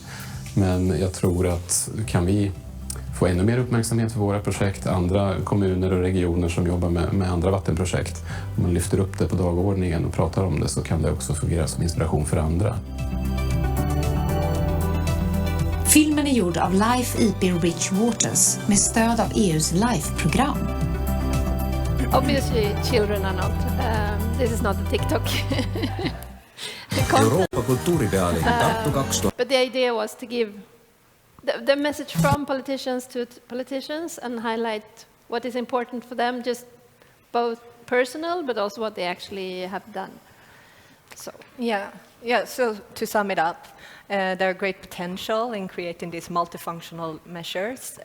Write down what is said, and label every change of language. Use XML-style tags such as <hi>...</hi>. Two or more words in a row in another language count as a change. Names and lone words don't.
<sv>Men jag tror att kan vi få ännu mer uppmärksamhet för våra projekt, andra kommuner och regioner som jobbar med andra vattenprojekt, om man lyfter upp det på dagordningen och pratar om det så kan det också fungera som inspiration för andra. Filmen är gjord av Life IP Rich Waters med stöd av EUs LIFE-program.</sv> <en>Obviously, children are not. This is not a TikTok.</en> <et>Euroopa kultuuripealinn Tartu 2000.</et> <en>But the idea was to give the message from politicians to politicians and highlight what is important for them, just both personal but also what they actually have done. So So to sum it up, there are great potential in creating these multifunctional measures.</en>